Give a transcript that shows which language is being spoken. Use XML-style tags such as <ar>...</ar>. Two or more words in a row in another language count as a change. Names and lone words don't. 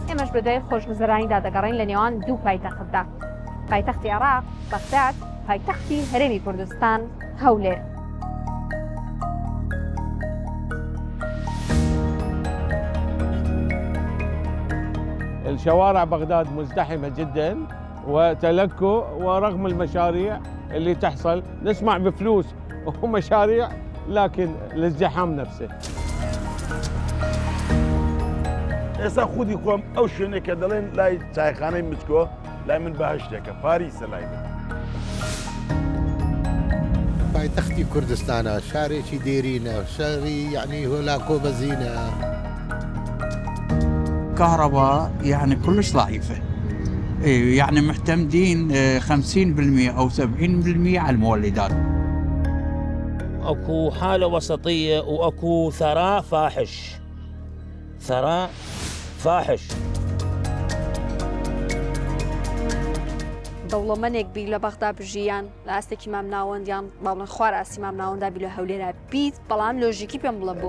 <ckb>بە دوای خۆشگوزەرانیدا دەگەڕین لە نێوان دوو پایتەختدا، پایتەختی عێراق بەغداد، پایتەختی هەرێمی کوردستان هەولێر.</ckb> <ar>الشوارع بغداد مزدحمة جدا وتلكؤ، ورغم المشاريع اللي تحصل نسمع بفلوس ومشاريع لكن الازدحام نفسه.</ar> <ckb>ئێستا خودی خۆم ئەو شوێنێکە دەڵێن لای چایخانەی مسکۆ لای من بەهشتێکە پاریسە لای من. پایتەختی کوردستانە، شارێکی دێرینە، شاری یعنی هۆلاکۆ بەزینە.</ckb> <ar>كهرباء يعني كلش ضعيفة، يعني معتمدين 50% أو 70% على المولدات. اكو حالة وسطية واكو ثراء فاحش، ثراء فاحش.</ar> <ckb>دەوڵەمەندێک بی لە بەغدا بژیان لە ئاستێکی مام ناوەندیان باڵن خوار ئاسی مام ناوەندا بی لە هەولێرە بیت، بەڵام لۆژیکی پێم بڵە بۆ</ckb>